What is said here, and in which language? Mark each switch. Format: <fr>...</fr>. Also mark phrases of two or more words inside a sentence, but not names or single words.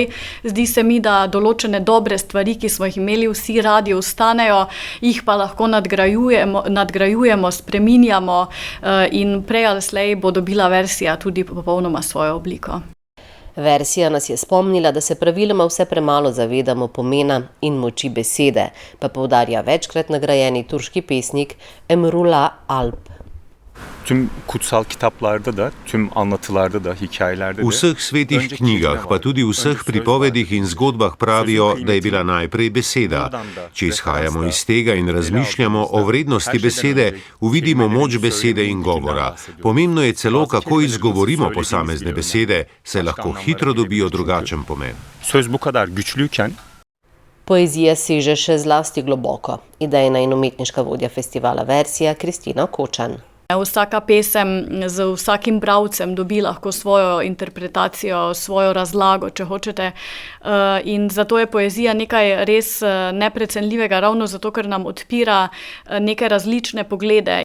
<sl>Zdi se mi, da določene dobre stvari, ki smo jih imeli vsi radi, ostanejo, jih pa lahko nadgrajujemo, spreminjamo in prej ali slej bo dobila Versija tudi popolnoma svojo obliko. Versija nas je spomnila, da se praviloma vse premalo zavedamo pomena in moči besede, pa poudarja večkrat nagrajeni turški pesnik Emrullah Alp.</sl> <tr>Tüm kutsal kitaplarda da, tüm anlatılarda da, hikayelerde de.</tr> <sl>V vseh svetih knjigah, pa tudi v vseh pripovedih in zgodbah pravijo, da je bila najprej beseda. Če izhajamo iz tega in razmišljamo o vrednosti besede, uvidimo moč besede in govora. Pomembno je celo, kako izgovorimo posamezne besede, saj lahko hitro dobijo drugačen pomen.</sl> <tr>Söz bu kadar güçlüyken</tr> <sl>Poezija seže še zlasti globoko. Idejna in umetniška vodja festivala Versija Kristina Kočan. Vsaka pesem z vsakim bralcem dobi lahko svojo interpretacijo, svojo razlago, če hočete. In zato je poezija nekaj res neprecenljivega, ravno zato, ker nam odpira neke različne poglede.</sl>